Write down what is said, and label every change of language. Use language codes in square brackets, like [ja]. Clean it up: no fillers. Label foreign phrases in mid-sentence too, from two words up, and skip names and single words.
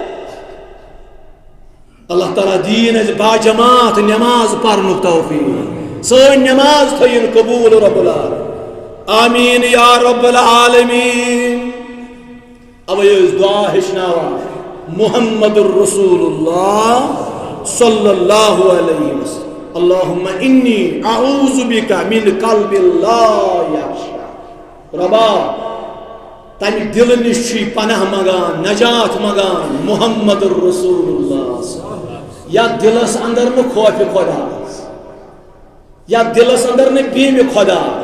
[ks] اللہ تعالیٰ دین اَسہِ باجماعت نماز پرنُک توفیق سٲنۍ نماز تھٲیِن قبوٗل [ar] رۄب العالمین آمیٖن یا رب العالمین [ks] اوے ٲسۍ دعا ہیٚچھناوان محمد الرسول اللہ [ar] صلی اللہ علیہ وسلم اللہم انی اعوذ بک من قلب لا یخشع [ks] ربا تمہ دل نش چھ پناہ مگان نجات مگان محمد الرسول اللہ یا دلس اندر نہ خوف خدا یا دلس اندر نہ بیم خدا